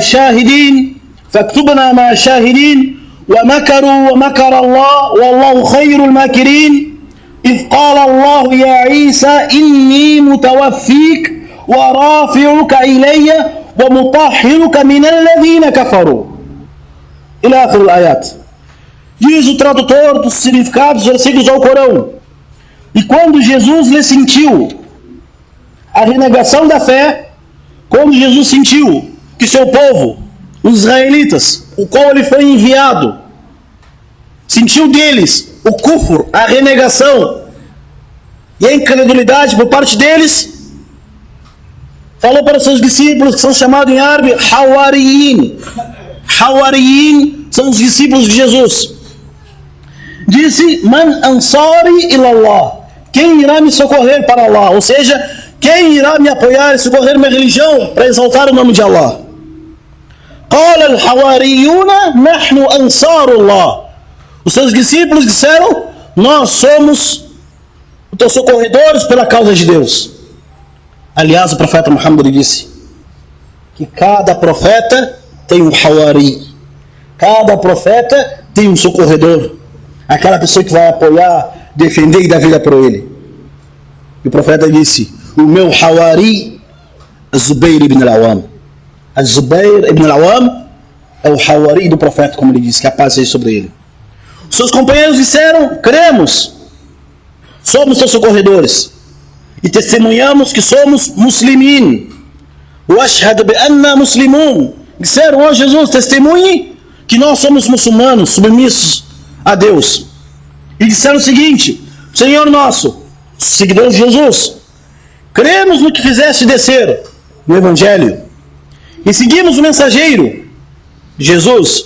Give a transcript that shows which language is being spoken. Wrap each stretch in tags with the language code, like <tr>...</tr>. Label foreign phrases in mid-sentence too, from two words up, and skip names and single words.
<ar>مع شاهدين ومكروا ومكر الله والله خير الماكرين إذ قال الله يا عيسى إني متوفيك ورافعك إلي ومطهرك من الذين كفروا إلى آخر الآيات.</ar> <pt>Diz o tradutor dos significados dos versículos do Corão: e quando Jesus lhe sentiu a renegação da fé, quando Jesus sentiu que seu povo, os israelitas, o qual ele foi enviado, sentiu deles o kufr, a renegação e a incredulidade por parte deles, falou para seus discípulos, que são chamados em árabe Hawariyin. Hawariyin são os discípulos de Jesus. Disse:</pt> <ar>من أنصاري إلى الله,</ar> <pt>quem irá me socorrer para Allah? Ou seja, quem irá me apoiar e socorrer minha religião para exaltar o nome de Allah?</pt> <ar>قال الحواريون نحن أنصار الله.</ar> <pt>Os seus discípulos disseram: nós somos os teus socorredores pela causa de Deus. Aliás, o profeta Muhammad disse que cada profeta tem um hawari, cada profeta tem um socorredor, aquela pessoa que vai apoiar, defender e dar vida para ele. E o profeta disse: o meu hawari é Zubair ibn al-Awam. Zubair ibn al-Awam é o hawari do profeta, como ele disse, que a paz seja sobre ele. Seus companheiros disseram: cremos, somos seus socorredores e testemunhamos que somos muslimin.</pt> <ar>واشهد بأنا مسلمون.</ar> <pt>Disseram: ó Jesus, testemunhe que nós somos muçulmanos, submissos a Deus. E disseram o seguinte: Senhor nosso, seguidores de Jesus, cremos no que fizeste descer no Evangelho e seguimos o mensageiro Jesus.</pt>